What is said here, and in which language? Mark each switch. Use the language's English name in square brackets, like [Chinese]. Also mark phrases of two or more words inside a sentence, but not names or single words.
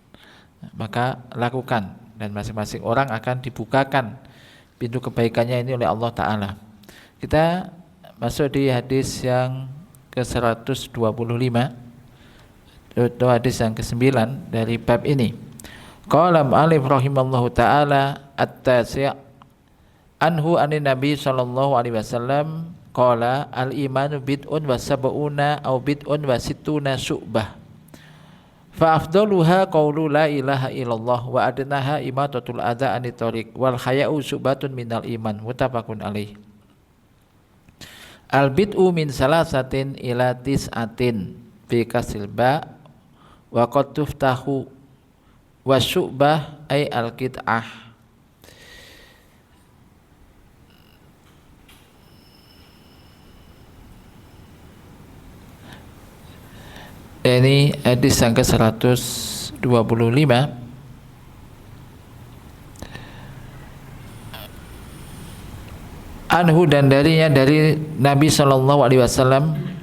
[Indonesian] Dan masing-masing orang akan dibukakan pintu kebaikannya ini oleh [Arabic] الله تعالى. [Indonesian] Kita masuk di hadis yang ke-125, itu hadis yang ke-9 dari bab ini. [Arabic] قال المؤلف رحمه الله تعالى التاسع عنه عن النبي صلى الله عليه وسلم قال الإيمان بضع وسبعون أو بضع وستون شعبة فأفضلها قول لا إله إلا الله وأدناها إماطة الأذى عن الطريق والحياء شعبة من الإيمان متفق عليه. البضع من ثلاثة إلى تسعة بكسر الباء وقد تفتح والشعبة أي القطعة. [Indonesian] Ini hadis yang ke-125 anhu, dan darinya dari Nabi [Arabic] صلى الله عليه وسلم,